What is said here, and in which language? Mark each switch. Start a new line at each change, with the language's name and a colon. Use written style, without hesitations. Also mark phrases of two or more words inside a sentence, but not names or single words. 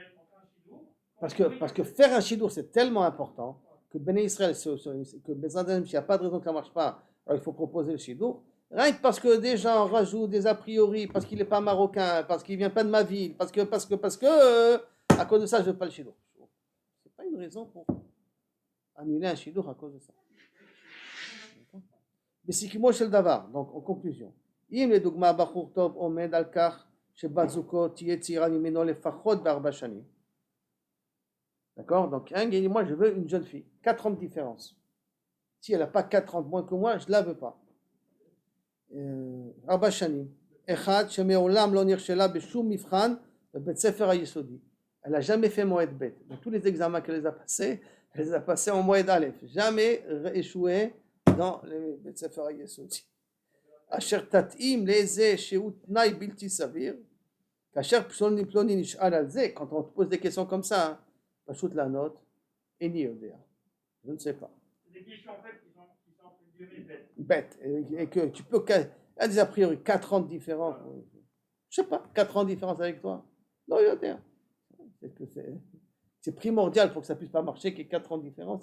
French: Parce que faire un shidour, c'est tellement important que Béné Israël, que Bézadem, s'il n'y a pas de raison que ça ne marche pas, alors il faut proposer le shidour. Rien que parce que des gens rajoutent des a priori, parce qu'il n'est pas marocain, parce qu'il ne vient pas de ma ville, parce que, à cause de ça, je ne veux pas le shidour. Ce n'est pas une raison pour annuler un shidour à cause de ça. Mais c'est
Hebrew: קיצו של דבר.
French: Donc, en conclusion,
Hebrew: אם לדוגמה בחור טוב עומד על כך שבת זוגו תהיה צעירה ממנו לפחות ב4 שנים.
French: D'accord? Donc, un gars dit, moi, je veux une jeune fille. 4 ans de différence. Si elle n'a pas 4 ans de moins que moi, je ne la veux pas.
Hebrew: 4 שנים. אחד שמעולם לא נכשלה בשום מבחן בבית ספר היסודי.
French: Elle n'a jamais fait
Hebrew: מועד בית.
French: Donc, tous les examens qu'elle a passés, elle les a passés en
Hebrew: מועד אלף.
French: Jamais échoué dans le
Hebrew: בית ספר היסודי. אשר תתאים לאיזה שהוא תנאי בלתי סביר, כאשר פלוני נשאל על זה,
French: quand on te pose des questions comme ça,
Hebrew: פשוט לענות, איני יודע.
French: Je ne sais pas. C'est des questions en fait qui sont entre guillemets bêtes. Et que tu peux, il y a des a priori 4 ans de différence. Je ne sais pas, 4 ans de différence avec toi. Non, c'est primordial pour que ça ne puisse pas marcher qu'il y ait 4 ans de différence.